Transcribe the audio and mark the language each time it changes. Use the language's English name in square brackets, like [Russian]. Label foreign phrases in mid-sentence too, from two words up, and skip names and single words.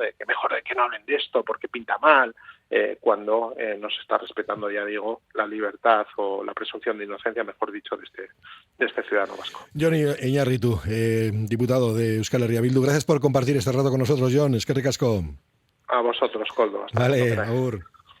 [Spanish] De que mejor de que no hablen de esto porque pinta mal, cuando no se está respetando, ya digo, la libertad o la presunción de inocencia, mejor dicho, de este ciudadano vasco. Jon Iñarritu, diputado de Euskal Herria Bildu, gracias por compartir este rato con nosotros, [Basque] Jon. Eskerrik asko. [Spanish] A vosotros, Koldo. [Basque] Vale, agur.